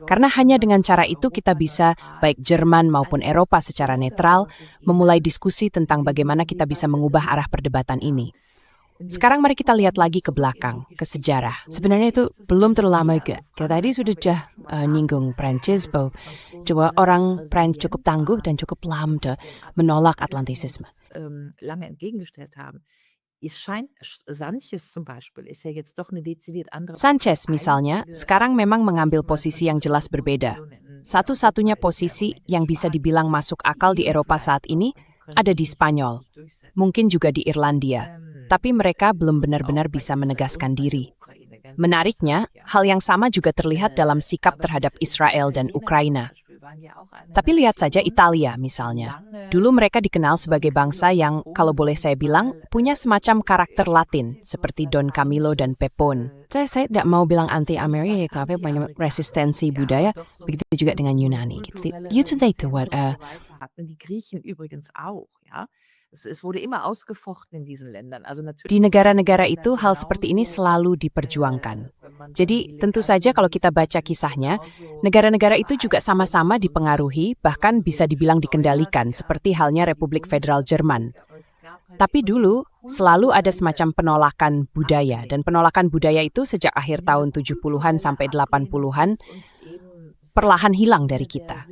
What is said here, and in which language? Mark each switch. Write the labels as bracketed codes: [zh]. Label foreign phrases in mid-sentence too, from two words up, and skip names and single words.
[id] Karena hanya dengan cara itu kita bisa, baik Jerman maupun Eropa secara netral, memulai diskusi tentang bagaimana kita bisa mengubah arah perdebatan ini. Sekarang mari kita lihat lagi ke belakang, ke sejarah. Sebenarnya itu belum terlalu lama juga. Kita tadi sudah nyinggung Prancis, bahwa coba orang Prancis cukup tangguh dan cukup lama menolak Atlantisisme. [de] Lange entgegengestellt haben. Sanchez zum Beispiel ist ja jetzt doch eine dezidiert andere. [id] Sanchez misalnya, sekarang memang mengambil posisi yang jelas berbeda. Satu-satunya posisi yang bisa dibilang masuk akal di Eropa saat ini ada di Spanyol, mungkin juga di Irlandia. Tapi mereka belum benar-benar bisa menegaskan diri. Menariknya, hal yang sama juga terlihat dalam sikap terhadap Israel dan Ukraina. Tapi lihat saja Italia misalnya. Dulu mereka dikenal sebagai bangsa yang, kalau boleh saya bilang, punya semacam karakter Latin, seperti Don Camillo dan Pepone. Saya tidak mau bilang anti-Amerika, tapi banyak resistensi budaya, begitu juga dengan Yunani. [de] Die Griechen übrigens auch, ja. Es wurde immer ausgefochten in diesen Ländern. Also [id] Di negara-negara itu hal seperti ini selalu diperjuangkan. Jadi tentu saja kalau kita baca kisahnya, negara-negara itu juga sama-sama dipengaruhi, bahkan bisa dibilang dikendalikan, seperti halnya Republik Federal Jerman. Tapi dulu selalu ada semacam penolakan budaya, dan penolakan budaya itu sejak akhir tahun 70-an sampai 80-an perlahan hilang dari kita.